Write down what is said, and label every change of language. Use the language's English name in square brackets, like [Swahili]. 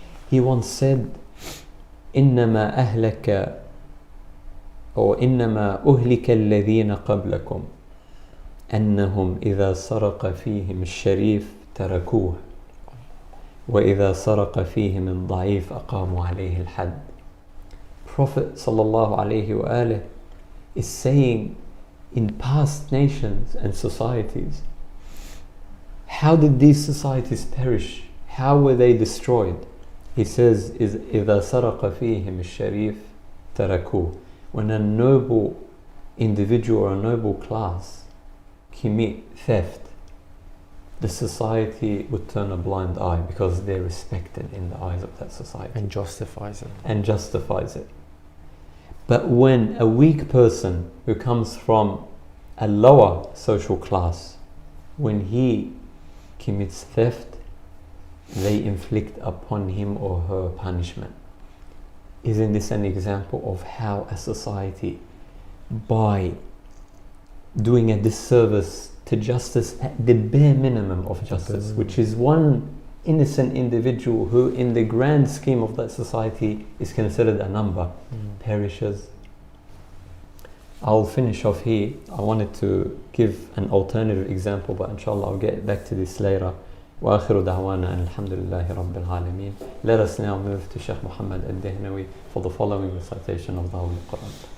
[English] He once said, [Arabic] إنما أهلك أو إنما أهلك الذين قبلكم أنهم إذا سرق فيهم الشريف تركوه وإذا سرق فيهم الضعيف أقاموا عليه الحد. [English] Prophet sallallahu alaihi wasallam is saying, in past nations and societies, how did these societies perish? How were they destroyed? He says, إذا سرق فيهم الشريف تركوه. When a noble individual or a noble class commit theft, the society would turn a blind eye because they're respected in the eyes of that society. And justifies it. But when a weak person who comes from a lower social class, when he commits theft, they inflict upon him or her punishment. Isn't this an example of how a society, by doing a disservice to justice at the bare minimum of justice, which is one innocent individual who in the grand scheme of that society is considered a number, perishes? I'll finish off here. I wanted to give an alternative example, but inshallah I'll get back to this later. [Arabic] وآخر دعوانا أن الحمد لله رب العالمين. [English] Let us now move to Sheikh Mohammed al-Dehnawi for the following recitation of the Holy Quran.